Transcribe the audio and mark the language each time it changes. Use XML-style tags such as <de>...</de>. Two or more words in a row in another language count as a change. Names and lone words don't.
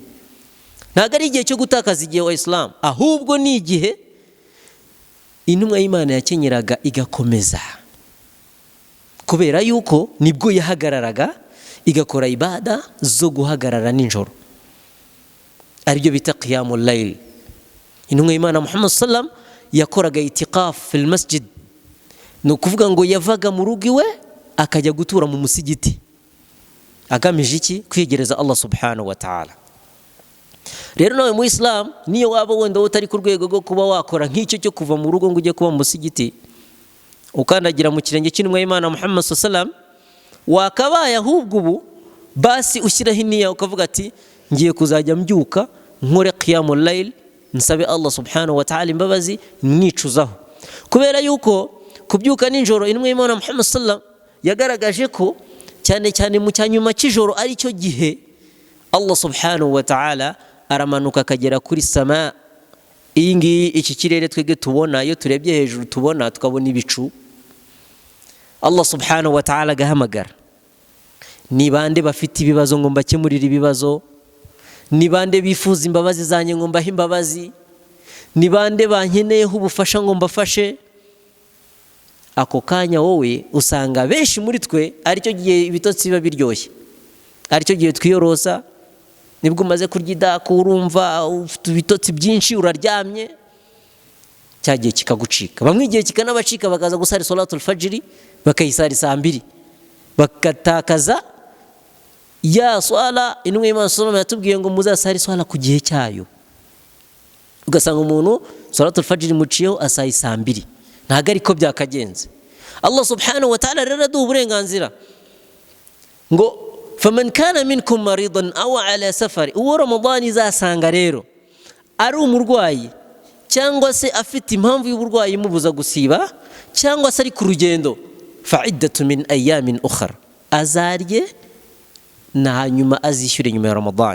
<rw>Ntabwo ari igihe cyo gutakaza igihe wa Islam, ahubwo ni igihe intumwa y'Imana yakenyeraga igakomeza, kubera yuko nibwo yahagararaga igakora ibada zo guhagarara nijoro, aribyo bita</rw> <ar>قيام الليل.</ar> <rw>Intumwa y'Imana Muhammad sallam yakoraga</rw> <ar>اعتكاف في المسجد,</ar> <rw>no kuvuga ngo yavaga mu rugo iwe akajya gutura mu musigiti, agamije iki?</rw> <ar>Kwiyegereza الله سبحانه وتعالى.</ar> <rw>Rero nawe mu Islam niyo waba wenda utari ku rwego rwo kuba wakora nk'icyo cyo kuva mu rugo ngo ujye kuba mu musigiti ukandagira mu kirenge cy'intumwa y'Imana Muhammad sallam, wakabaye ahubwo ubu basi ushyiraho iniya ukavuga ati ngiye kuzajya mbyuka nkore</rw> <ar>قيام الليل,</ar> <rw>nsabe</rw> <ar>الله سبحانه وتعالى</ar> <rw>imbabazi, mwicuzaho. Kubera yuko kubyuka nijoro intumwa y'Imana Muhammad sallam yagaragaje ko cyane cyane mu cyanyuma cy'ijoro ari cyo gihe</rw> <ar>الله سبحانه وتعالى</ar> <rw>aramanuka akagera kuri sama iyi ngiyi iki kirere twege tubona, iyo turebye hejuru tubona tukabona ibicu,</rw> <ar>الله سبحانه وتعالى</ar> <rw>agahamagara, ni bande bafite ibibazo ngo mbakemurire ibibazo, ni bande bifuza imbabazi zanjye ngo mbahe imbabazi, ni bande bankeneyeho ubufasha ngo mbafashe. Ako kanya wowe usanga benshi muri twe aricyo gihe ibitotsi biba biryoshye, aricyo gihe twiyorosa, nibwo umaze kurya idaku urumva ufite ibitotsi byinshi uraryamye, cyagiye kikagucika. Bamwe igihe kikanabacika bakaza gusara</rw> <ar>صلاة الفجر</ar> <rw>bakayisara saa 2 bakatakaza ya swala. Intumwa y'Imana</rw> <ar>صلى الله عليه وسلم</ar> <rw>yatubwiye ngo muzasare swala ku gihe cyayo, ugasanga umuntu</rw> <ar>صلاة الفجر</ar> <rw>muciyeho asaye saa 2, ntago ariko byakagenze.</rw> <ar>الله سبحانه وتعالى</ar> <rw>rero aduha uburenganzira ngo</rw> <ar>فمن كان منكم مريضا أو على سفر,</ar> <rw>uwo Ramadan izasanga rero ari umurwayi cyangwa se afite impamvu y'uburwayi imubuza gusiba cyangwa se ari ku rugendo,</rw> <ar>فعدة من أيام أخر,</ar> <rw>azarye na hanyuma azishyure nyuma ya Ramadan.</rw>